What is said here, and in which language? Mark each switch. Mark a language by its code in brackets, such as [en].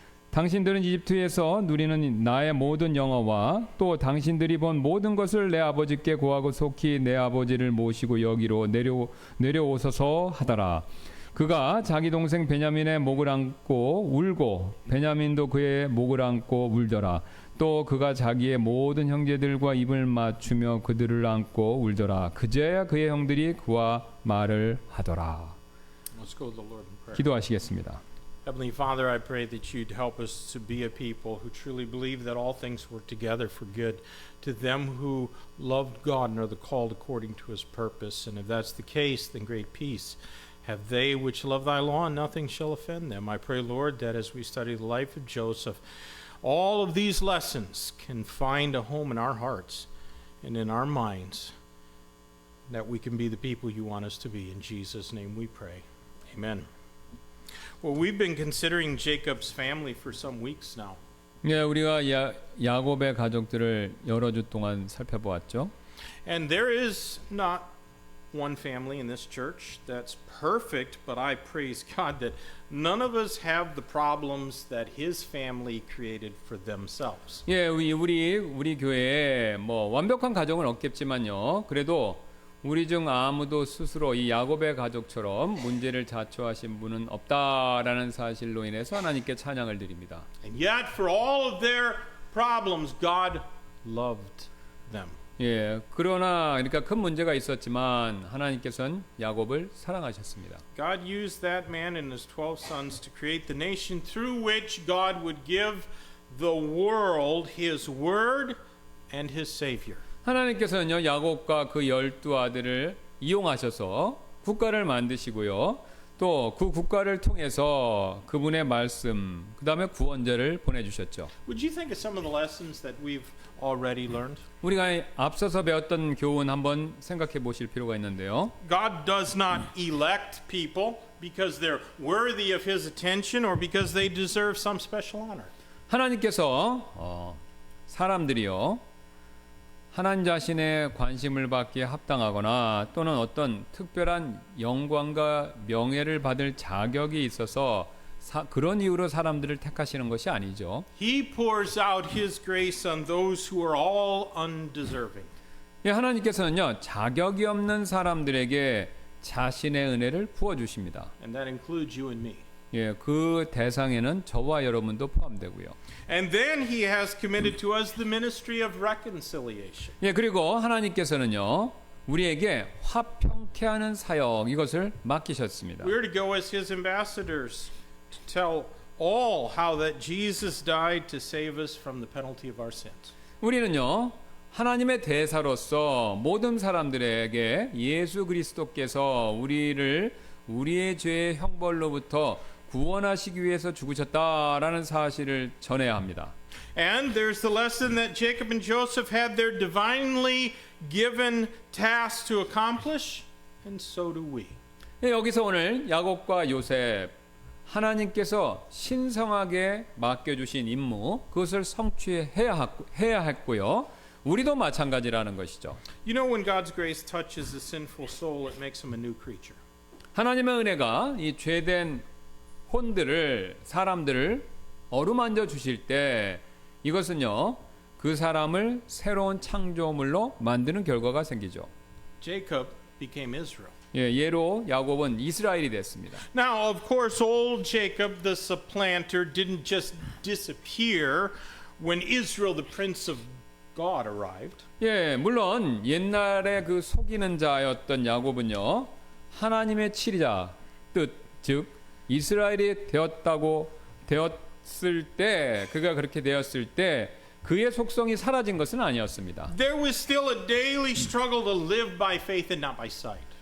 [ko] 당신들은 이집트에서 누리는 나의 모든 영화와 또 당신들이 본 모든 것을 내 아버지께 고하고 속히 내 아버지를 모시고 여기로 내려오소서 하더라. 그가 자기 동생 베냐민의 목을 안고 울고 베냐민도 그의 목을 안고 울더라. 또 그가 자기의 모든 형제들과 입을 맞추며 그들을 안고 울더라. 그제야 그의 형들이 그와 말을 하더라. [en] Let's go to the Lord in prayer. [ko] 기도하시겠습니다. [en] Heavenly Father, I pray that you'd help us to be a people who truly believe that all things work together for good to them who loved God and are the called according to his purpose. And if that's the case, then great peace have they which love thy law, and nothing shall offend them. I pray, Lord, that as we study the life of Joseph, all of these lessons can find a home in our hearts and in our minds, that we can be the people you want us to be. In Jesus' name we pray. Amen. Well, we've been considering Jacob's family for some weeks now. [ko] 네, 우리가 야곱의 가족들을 여러 주 동안 살펴보았죠. [en] And there is not one family in this church that's perfect, but I praise God that none of us have the problems that his family created for themselves. [ko] 예, 우리 교회에 뭐 완벽한 가정은 없겠지만요. 그래도 우리 중 아무도 스스로 이 야곱의 가족처럼 문제를 자초하신 분은 없다라는 사실로 인해서 하나님께 찬양을 드립니다. [en] And yet for all of their problems, God loved them. [ko] 예, 그러나 그러니까 큰 문제가 있었지만 하나님께서는 야곱을 사랑하셨습니다. [en] God used that man and his 12 sons to create the nation through which God would give the world his word and his savior. [ko] 하나님께서는요, 야곱과 그 12아들을 이용하셔서 국가를 만드시고요. 또 그 국가를 통해서 그분의 말씀, 그 다음에 구원자를 보내주셨죠. [en] Would you think of some of the lessons that we've already learned? [ko] 우리가 앞서서 배웠던 교훈 한번 생각해 보실 필요가 있는데요. [en] God does not elect people because they're worthy of his attention or because they deserve some special honor. [ko] 하나님께서 사람들이요, 하나님 자신의 관심을 받기에 합당하거나 또는 어떤 특별한 영광과 명예를 받을 자격이 있어서 그런 이유로 사람들을 택하시는 것이 아니죠. [en] He pours out his grace on those who are all undeserving. [ko] 예, 하나님께서는요, 자격이 없는 사람들에게 자신의 은혜를 부어 주십니다. [en] And that includes you and me. [ko] 예, 그 대상에는 저와 여러분도 포함되고요. [en] And then he has committed to us the ministry of reconciliation. [ko] 예, 그리고 하나님께서는요, 우리에게 화평케 하는 사역 이것을 맡기셨습니다. [en] We're to go as his ambassadors to tell all how that Jesus died to save us from the penalty of our sins. [ko] 우리는요, 하나님의 대사로서 모든 사람들에게 예수 그리스도께서 우리를 우리의 죄의 형벌로부터 구원하시기 위해서 죽으셨다라는 사실을 전해야 합니다. [en] And there's the lesson that Jacob and Joseph had their divinely given tasks to accomplish, and so do we. [ko] 여기서 오늘 야곱과 요셉 하나님께서 신성하게 맡겨주신 임무 그것을 성취해야 했고요. 우리도 마찬가지라는 것이죠. [en] You know, when God's grace touches a sinful soul, it makes him a new creature. [ko] 하나님의 은혜가 이 죄된 혼들을 사람들을 어루만져 주실 때 이것은요 그 사람을 새로운 창조물로 만드는 결과가 생기죠. [en] Jacob became Israel. [ko] 예로 야곱은 이스라엘이 됐습니다. [en] Now, of course, old Jacob, the supplanter, didn't just disappear when Israel, the prince of God, arrived. [ko] 물론 옛날에 그 속이는 자였던 야곱은요 하나님의 치리자 뜻, 즉 이스라엘이 되었을 때 그가 그렇게 되었을 때 그의 속성이 사라진 것은 아니었습니다. [en] There was still a daily struggle to live by faith and not by sight.